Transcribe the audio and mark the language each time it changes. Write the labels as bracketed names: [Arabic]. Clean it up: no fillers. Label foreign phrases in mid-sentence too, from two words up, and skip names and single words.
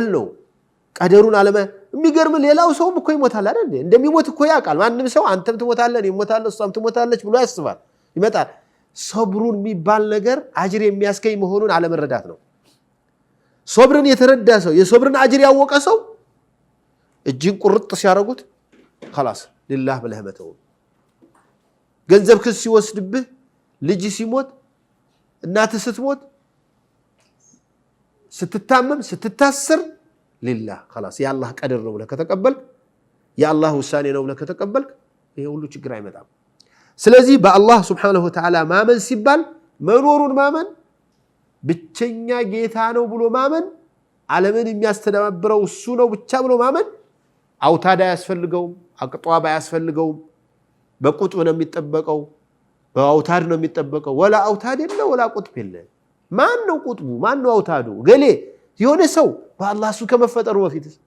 [Amharic] ነው ቀደሩን አለመ የሚገርም ሌላው ሰውም እኮ ይሞታል አይደል እንደሚሞት እኮ ያውቃል ማንንም ሰው አንተም ትሞታለህ ይሞታለህ እሷም ትሞታለች ብሎ ያስባል ይመጣል ሶብሩን የሚባል ነገር አጅር የሚያስገኝ መሆኑን አለመረዳት ነው ሶብርን የተረዳ ሰው የሶብርን አጅር ያወቀ ሰው እጅን ቁርጥ ሲያረጉት [Arabic] خلاص لله [Amharic] ብለህ መተው ገንዘብ ክስ ሲወስድብህ ልጅ ሲሞት እናት ስትሞት ስትታመም ስትታሰር [Arabic] لله خلاص يا الله قدر [Amharic] ነው ብለህ ከተቀበልክ ያ አላህ ውሳኔ ነው ብለህ ከተቀበልክ ይሄ ሁሉ ችግር አይመጣም ስለዚህ በአላህ [Arabic] سبحانه وتعالى [Amharic] ማመን ሲባል መኖሩን ማመን ብቸኛ ጌታ ነው ብሎ ማመን ዓለምን የሚያስተዳብረው እሱ ነው ብቻ ብሎ ማመን አውታዳ ያስፈልገው አቅጧባ ያስፈልገው በቁጥብ ነው የሚጠበቀው በአውታድ ነው የሚጠበቀው ወላ አውታድ የለ ወላ ቁጥብ የለ ማን ነው ቁጥቡ ማን ነው አውታዱ ገሌ የሆነ ሰው በአላህ እሱ ከመፈጠሩ በፊት